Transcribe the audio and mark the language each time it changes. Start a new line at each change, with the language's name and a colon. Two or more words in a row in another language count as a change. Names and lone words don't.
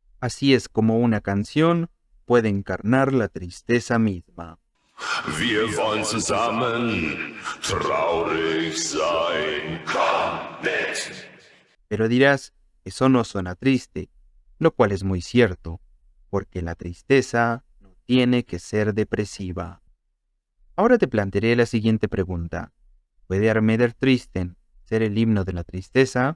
Spanish: Así es como una canción puede encarnar la tristeza misma.
German: Wir wollen zusammen traurig sein. Komm mit.
Spanish: Pero dirás, eso no suena triste, lo cual es muy cierto, porque la tristeza no tiene que ser depresiva. Ahora te plantearé la siguiente pregunta. ¿Puede Armeder Tristen ser el himno de la tristeza?